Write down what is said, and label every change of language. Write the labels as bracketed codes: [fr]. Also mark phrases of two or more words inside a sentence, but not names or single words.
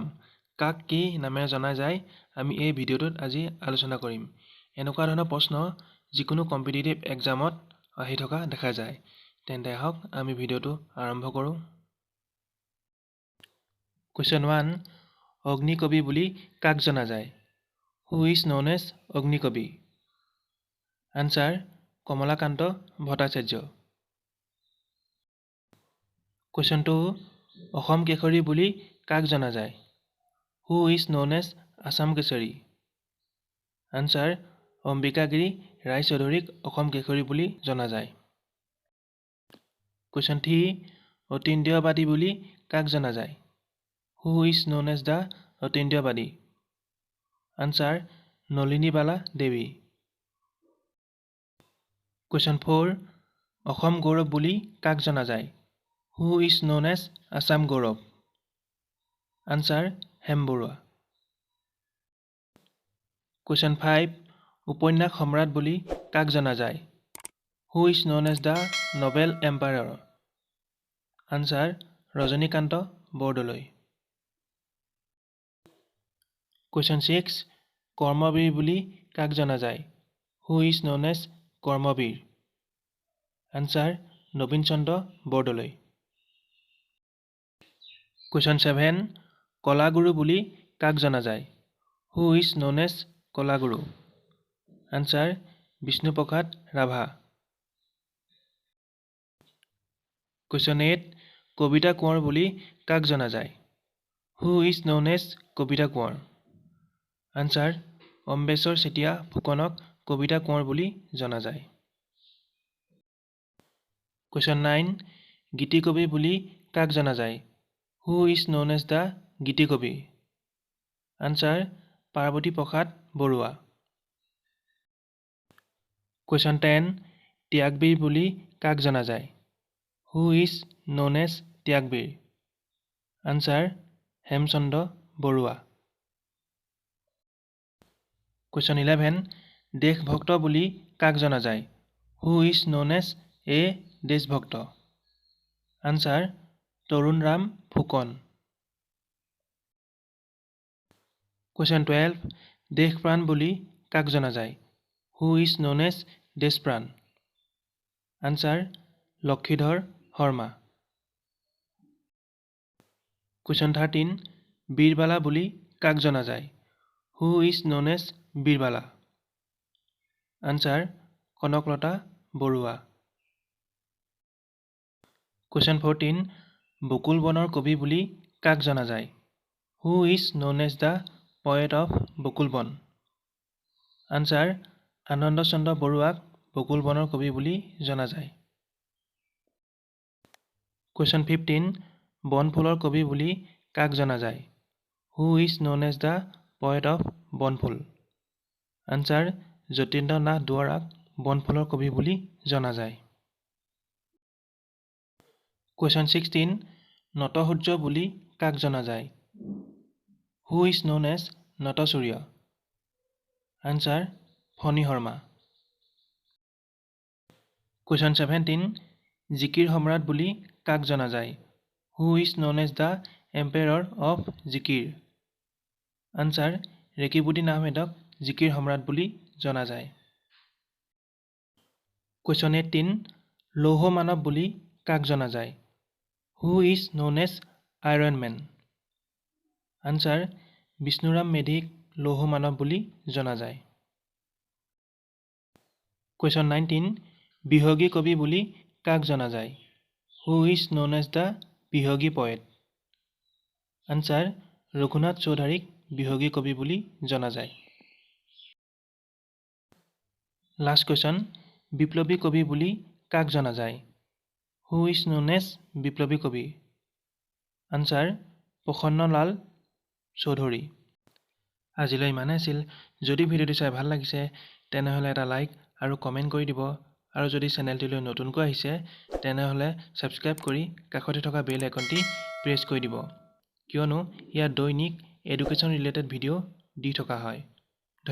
[as] কাক কি নামেৰে জনা যায় আমি এই ভিডিঅ'টোত আজি আলোচনা কৰিম। এনেকুৱা ধৰণৰ প্ৰশ্ন যিকোনো [en] competitive examত [as] আহি থকা দেখা যায়। তেন্তে আহক আমি ভিডিঅ'টো আৰম্ভ কৰোঁ। Question 1 অগ্নিকবি বুলি কাক জনা যায়? [en] Who is known as অগ্নিকবি? Answer কমলাকান্ত ভট্টাচাৰ্য। [as] Question 2 অসম কেশৰী বুলি কাক জনা যায়? [en] Who is known as [as] আসাম কেশৰী? Answer অম্বিকাগিৰি ৰায়চৌধুৰীক অসম কেশৰী বুলি জনা যায়। [en] Question 3 অতীন্দ্ৰবাদী বুলি কাক জনা যায়? Who is known as the অতীন্দ্ৰবাদী? Answer নলিনীবালা দেৱী। [as] Question 4 অসম গৌৰৱ বুলি কাক জনা যায়? [en] Who is known as Assam গৌৰৱ? Answer হেম বৰুৱা। [as] Question 5 উপন্যাস সম্ৰাট বুলি কাক জনা যায়? [en] Who is known as the Novel Emperor? Answer ৰজনীকান্ত বৰদলৈ। [as] Question 6 কৰ্মবীৰ বুলি কাক জনা যায়? [en] Who is known as কৰ্মবীৰ? Answer নবীন চন্দ্ৰ বৰদলৈ। [as] Question 7 কলাগুৰু বুলি কাক জনা যায়? [en] Who is known as কলাগুৰু? Answer বিষ্ণুপ্ৰসাদ ৰাভা। [as] Question 8 কবিতা কোঁৱৰ বুলি কাক জনা যায়? [en] Who is known as [as] কবিতা কোঁৱৰ? Answer অম্বেশ্বৰ চেতিয়া ফুকনক কবিতা কোঁৱৰ বুলি জনা যায়। Question 9 গীতিকবি বুলি কাক জনা যায়? [en] Who is known as the গীতিকবি? Answer পাৰ্বতী প্ৰসাদ বৰুৱা। [as] Question 10 ত্যাগবীৰ বুলি কাক জনা যায়? [en] Who is known as ত্যাগবীৰ? Answer হেমচন্দ্ৰ বৰুৱা। [as] Question 11 দেশভক্ত বুলি কাক জনা যায়? [en] Who is known as a দেশভক্ত? Answer তৰুণৰাম ফুকন। [as] Question 12 দেশপ্ৰাণ বুলি কাক জনা যায়? [en] Who is known as দেশপ্ৰাণ? Answer লক্ষীধৰ শৰ্মা। [as] Question 13 বীৰবালা বুলি কাক জনা যায়? [en] Who is known as বীৰবালা? Answer কনকলতা বৰুৱা। [as] Question 14 বকুল বনৰ কবি বুলি কাক জনা যায়? [en] Who is known as the poet of [as] বকুল বন? Answer আনন্দ চন্দ্ৰ বৰুৱাক বকুল বনৰ কবি বুলি জনা যায়। Question 15 বনফুলৰ কবি বুলি কাক জনা যায়? [en] Who is known as the poet of বনফুল? [as] Answer যতীন্দ্ৰ নাথ দুৱৰাক বনফুলৰ কবি বুলি জনা যায়। Question 16 নটসূৰ্য বুলি কাক জনা যায়? [en] Who is known as নটসূৰ্য? Answer ফণী শৰ্মা। [as] Question 17 জিকিৰ সম্ৰাট বুলি কাক জনা যায়? [en] Who is known as the emperor of জিকিৰ? [as] Answer ৰেকিবুদ্দিন আহমেদক জিকিৰ সম্ৰাট বুলি জনা যায়। Question 18 লৌহ মানৱ বুলি কাক জনা যায়? [en] Who is known as Iron Man? Answer বিষ্ণুৰাম মেধিক [as] লৌহ মানৱ বুলি জনা যায়। Question 19 বিহগী কবি বুলি কাক জনা যায়? [en] Who is known as the বিহগী poet? Answer ৰঘুনাথ চৌধাৰীক বিহগী কবি বুলি জনা যায়। Last question [as] বিপ্লৱী কবি বুলি কাক জনা যায়? [en] Who is known as [as] বিপ্লৱী কবি? [en] Answer প্ৰসন্নলাল চৌধুৰী। [as] আজিলৈ ইমানে আছিল। যদি ভিডিঅ'টো চাই ভাল লাগিছে তেনেহ'লে এটা লাইক আৰু কমেণ্ট কৰি দিব আৰু যদি চেনেলটিলৈ নতুনকৈ আহিছে তেনেহ'লে ছাবস্ক্ৰাইব কৰি কাষতে থকা [en] bell iconটি [as] প্ৰেছ কৰি দিব, কিয়নো ইয়াত দৈনিক [en] education related video' [as] দি থকা হয়।